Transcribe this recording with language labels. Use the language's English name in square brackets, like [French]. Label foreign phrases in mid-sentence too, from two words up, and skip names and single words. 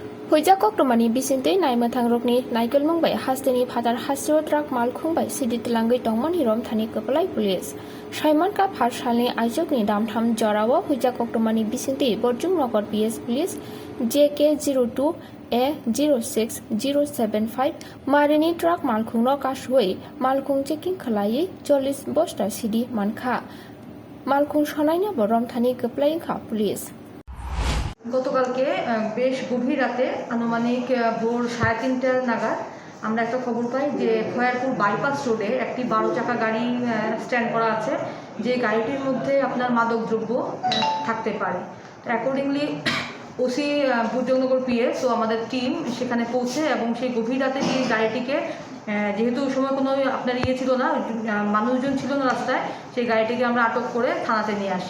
[Kok Borok] Huijak Oktomani Bisinte Naimathang Rokni Naikal Mumbai Hasteni Padar Hasro Trak Malkhungbai Sidit Langai Tongman Hirom Thani Kapalai Police Shaiman Ka Pharsalni Aijokni Damtham Jorawa Huijak Oktomani Bisinte Borjung Nagar PS Police JK02 A06075 Marini Trak Malkhung Nokashwei Malkhung Checking Khalai 40 Bosta Sidi Mankha Malkhung Shanaina Borom Thani Kapalai Kha Police [Bangla] গতকালকে বেশ গভীর রাতে আনুমানিক ভোর 3:30টার নাগাদ আমরা একটা খবর পাই যে খয়ারপুর বাইপাস রোডে একটি 12 চাকা গাড়ি স্ট্যান্ড করা আছে, যে গাড়িটির মধ্যে আপনার মাদকদ্রব্য থাকতে পারে। তো অ্যাকর্ডিংলি ওসি ভুজনগর পিএস তো আমাদের টিম সেখানে পৌঁছে এবং সেই গভীর রাতে সেই গাড়িটিকে যেহেতু ওই সময় কোনো আপনার ছিল না, মানুষজন ছিল না রাস্তায়, সেই গাড়িটিকে আমরা আটক করে থানাতে নিয়ে আসি।